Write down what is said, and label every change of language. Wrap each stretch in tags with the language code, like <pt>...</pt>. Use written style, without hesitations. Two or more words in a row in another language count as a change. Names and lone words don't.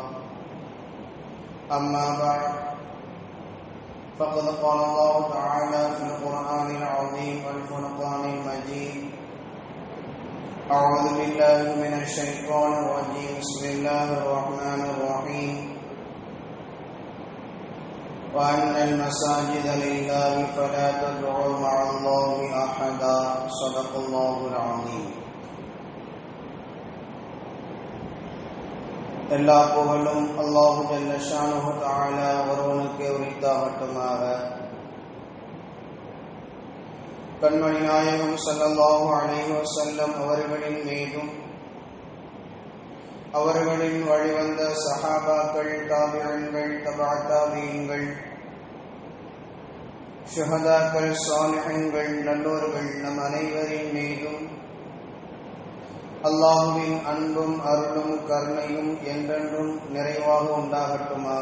<ar>أما بعد فقد قال الله تعالى في القرآن العظيم والفرقان المجيد أعوذ بالله من الشيطان الرجيم بسم الله الرحمن الرحيم وأن المساجد لله فلا تدعوا مع الله أحدا صدق الله العظيم.</ar> <ta>எல்லா புகழும்</ta> <ar>الله جل شأنه تعالى</ar> <ta>ஒருவனுக்கே உரித்தாகட்டுமாக. கண்மணி நாயகம்</ta> <ar>صلى الله عليه وسلم</ar> <ta>அவர்களின் மீதும் அவர்களின் வழிவந்த சஹாபாக்கள், தாபிஈன்கள், தபஅ தாபிஈன்கள், ஷுஹதாக்கள், சாலிஹீன்கள், நல்லோர்கள் நம் அனைவரின் மீதும் அல்லாஹுவின் அன்பும் அருளும் கருணையும் என்றென்றும் நிறைவாக உண்டாகட்டுமாக.</ta>